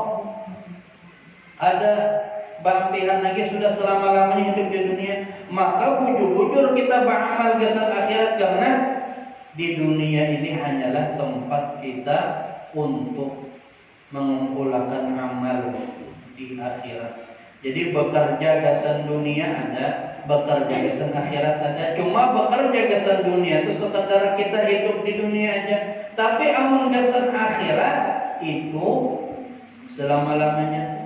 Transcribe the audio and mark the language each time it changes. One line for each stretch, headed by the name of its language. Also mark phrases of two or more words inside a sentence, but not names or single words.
Banjar: Ada bangtihan lagi sudah selama-lamanya hidup di dunia. Maka bujur-bujur kita beramal kesan akhirat, karena di dunia ini hanyalah tempat kita untuk mengumpulkan amal di akhirat. Jadi bekerja gasan dunia ada, bekerja gasan akhirat ada. Cuma bekerja gasan dunia itu sekedar kita hidup di dunia aja. Tapi amun gasan akhirat itu selama-lamanya.